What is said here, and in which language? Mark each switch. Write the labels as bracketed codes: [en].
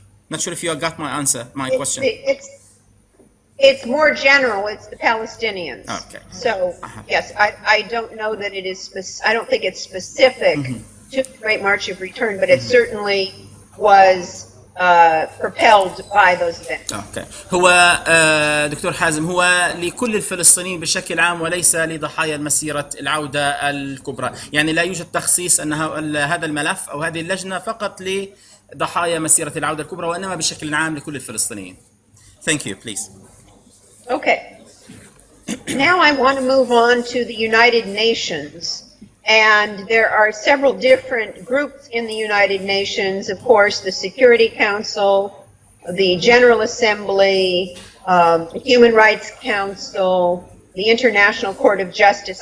[en] Not sure if you got my question. It's more general. It's the Palestinians. Okay. So yes, I don't know that it is. I don't think it's specific to the Great March of Return, but it certainly was propelled by those events. Okay. [ar] هو دكتور حازم، هو لكل الفلسطينيين بشكل عام وليس لضحايا مسيرة العودة الكبرى، يعني لا يوجد تخصيص ان هذا الملف او هذه اللجنة فقط لضحايا مسيرة العودة الكبرى، وانما بشكل عام لكل الفلسطينيين. [en] Thank you, please. Okay. Now I want to move on to the United Nations. And there are several different groups in the United Nations, of course, the Security Council, the General Assembly, the Human Rights Council, the International Court of Justice.